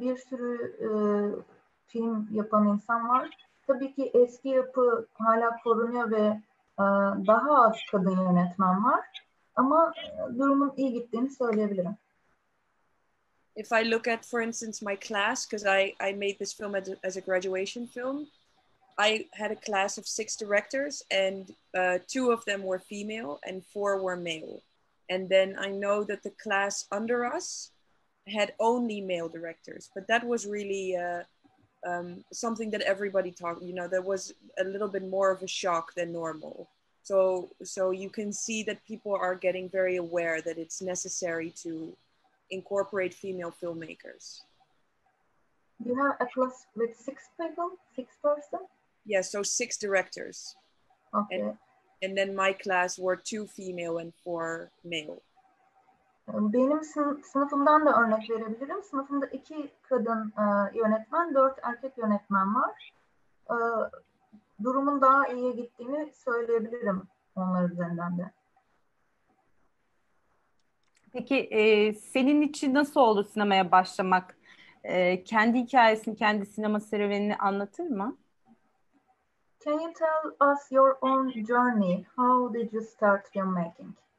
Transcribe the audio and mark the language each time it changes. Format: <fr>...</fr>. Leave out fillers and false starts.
<tr>Bir sürü film yapan insan var. Tabii ki eski yapı hala korunuyor ve daha az kadın yönetmen var. Ama durumun iyi gittiğini söyleyebilirim.</tr> <en>If I look at, for instance, my class, because I made this film as a graduation film, I had a class of 6 directors, and 2 of them were female and 4 were male. And then I know that the class under us had only male directors, but that was really something that everybody talked. There was a little bit more of a shock than normal. So you can see that people are getting very aware that it's necessary to incorporate female filmmakers. You have a class with 6 people, 6 persons? Yeah, so 6 directors. Okay. And then my class were 2 female and 4 male.</en> <tr>Benim sınıfımdan da örnek verebilirim. Sınıfımda 2 kadın yönetmen, 4 erkek yönetmen var. Durumun daha iyiye gittiğini söyleyebilirim onlar üzerinden de. Peki senin için nasıl oldu sinemaya başlamak? Kendi hikayesini, kendi sinema serüvenini anlatır mı?</tr> <en>Can you tell us your own journey? How did you start filmmaking?</en>